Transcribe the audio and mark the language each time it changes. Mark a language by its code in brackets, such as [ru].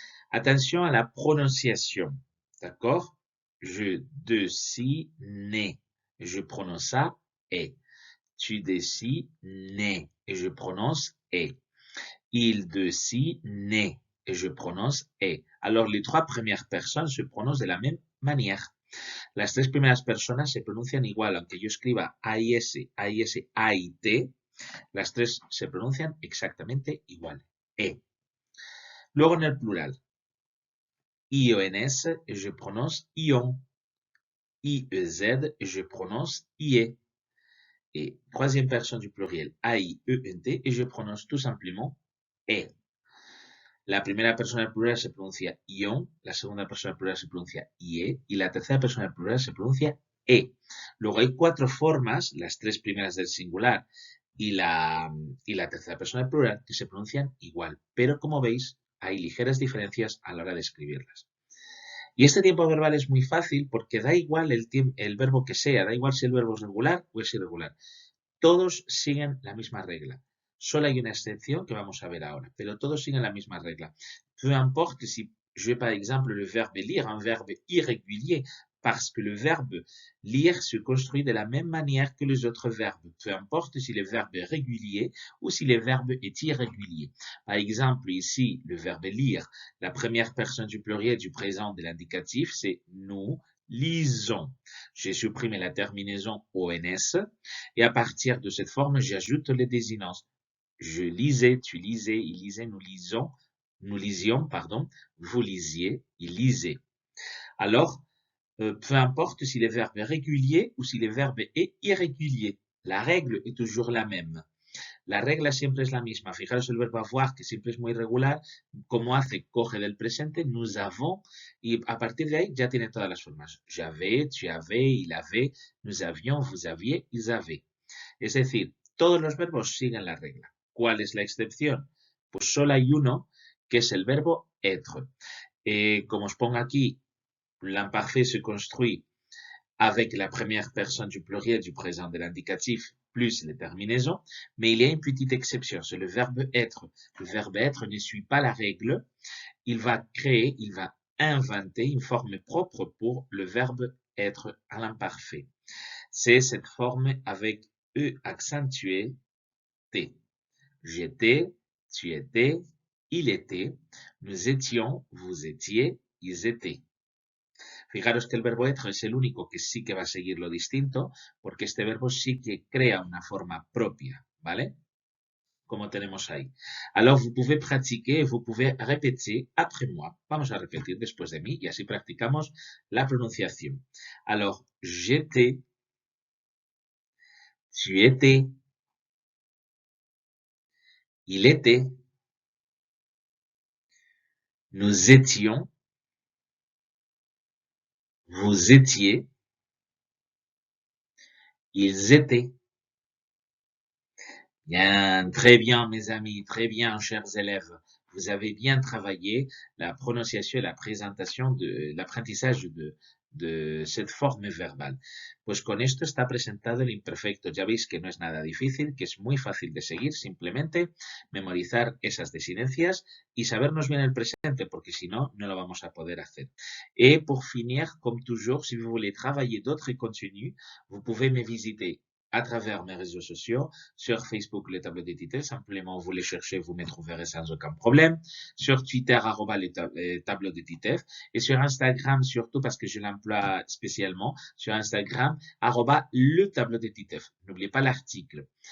[fr] Attention à la prononciation. D'accord? Je dessine. Je prononce ça et. Tu dessines et je prononce et. Il dessine et je prononce et. Alors, les trois premières personnes se prononcent de la même manière. [es] Las tres primeras personas se pronuncian igual, aunque yo escriba AIS, AIS, AIT, las tres se pronuncian exactamente igual. E. Luego en el plural. IONS, [fr] et je prononce ION. IEZ, et je prononce IE. Et troisième personne du pluriel, AIENT, et je prononce tout simplement E. [es] La primera persona del plural se pronuncia ION, la segunda persona del plural se pronuncia IE, y la tercera persona del plural se pronuncia E. Luego hay cuatro formas, las tres primeras del singular y la tercera persona del plural, que se pronuncian igual. Pero como veis, hay ligeras diferencias a la hora de escribirlas. Y este tiempo verbal es muy fácil porque da igual el verbo que sea, da igual si el verbo es regular o es irregular. Todos siguen la misma regla. Solo hay una excepción que vamos a ver ahora, pero todos siguen la misma regla. [fr] Peu importe si je vais par exemple le verbe lire, un verbe irrégulier, parce que le verbe lire se construit de la même manière que les autres verbes. Peu importe si le verbe est régulier ou si le verbe est irrégulier. Par exemple, ici, le verbe lire, la première personne du pluriel du présent de l'indicatif, c'est nous lisons. J'ai supprimé la terminaison ONS et à partir de cette forme, j'ajoute les désinences. Je lisais, tu lisais, il lisait, nous lisions, pardon, vous lisiez, il lisait. Alors, peu importe si le verbe est régulier ou si le verbe est irrégulier, la règle est toujours la même. [es] La regla siempre es la misma. Fijaros el verbo avoir, que siempre es muy regular, como hace, coge del presente, [fr] nous avons, [es] y a partir de ahí ya tiene todas las formas. [fr] J'avais, tu avais, il avait, nous avions, vous aviez, ils avaient. [es] Es decir, todos los verbos siguen la regla. ¿Cuál es la excepción? Pues solo hay uno, que es el verbo être. Como os pongo aquí, [fr] l'imparfait se construit avec la première personne du pluriel du présent de l'indicatif plus les terminaisons, mais il y a une petite exception, c'est le verbe être. Le verbe être ne suit pas la règle, il va créer, il va inventer une forme propre pour le verbe être à l'imparfait. C'est cette forme avec E accentué, T. J'étais, tu étais, il était, nous étions, vous étiez, ils étaient. [es] Fijaros que el verbo être es el único que sí que va a seguir lo distinto, porque este verbo sí que crea una forma propia, ¿vale? Como tenemos ahí. [fr] Alors, vous pouvez pratiquer, vous pouvez répéter après moi. [es] Vamos a repetir después de mí y así practicamos la pronunciación. [fr] Alors, j'étais, tu étais, il était, nous étions, vous étiez, ils étaient. Bien, très bien, mes amis, très bien, chers élèves. Vous avez bien travaillé la [es] prononciación y la presentación [fr] de l'apprentissage de cette forme verbal. [es] Pues con esto está presentado el imperfecto. Ya veis que no es nada difícil, que es muy fácil de seguir, simplemente memorizar esas desinencias y sabernos bien el presente, porque si no, no lo vamos a poder hacer. [fr] Et pour finir, comme toujours, si vous voulez travailler d'autres contenus, vous pouvez me visiter à travers mes réseaux sociaux, sur Facebook, le tableau des titres, simplement vous les cherchez, vous me trouverez sans aucun problème, sur Twitter, le tableau des titres, et sur Instagram, surtout parce que je l'emploie spécialement, sur Instagram, le tableau des titres. N'oubliez pas l'article.